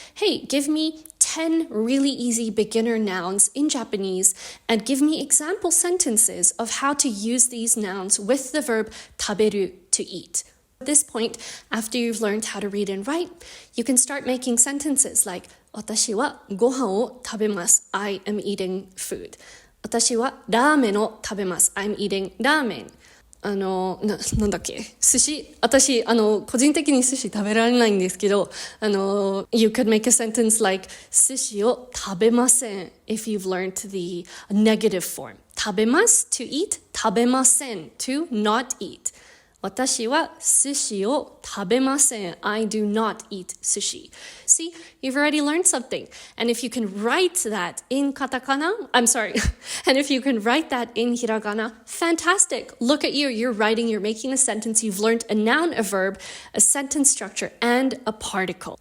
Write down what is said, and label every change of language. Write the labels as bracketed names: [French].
[English] Hey, give me 10 really easy beginner nouns in Japanese and give me example sentences of how to use these nouns with the verb taberu, to eat. At this point, after you've learned how to read and write, you can start making sentences like [Japanese] 私はご飯を食べます. [English] I am eating food. [Japanese] 私はラーメンを食べます. [English] I'm eating ラーメン。 [Japanese] なんだっけ、寿司、私個人的に寿司食べられないんですけど、 [English] you could make a sentence like [Japanese] 寿司を食べません [English] if you've learned the negative form. [Japanese] 食べます [English] to eat, [Japanese] 食べません [English] to not eat. [Japanese] 私は寿司を食べません. [English] I do not eat sushi. See, you've already learned something. And if you can write that in katakana, and if you can write that in hiragana, fantastic. Look at you. You're writing, you're making a sentence. You've learned a noun, a verb, a sentence structure, and a particle.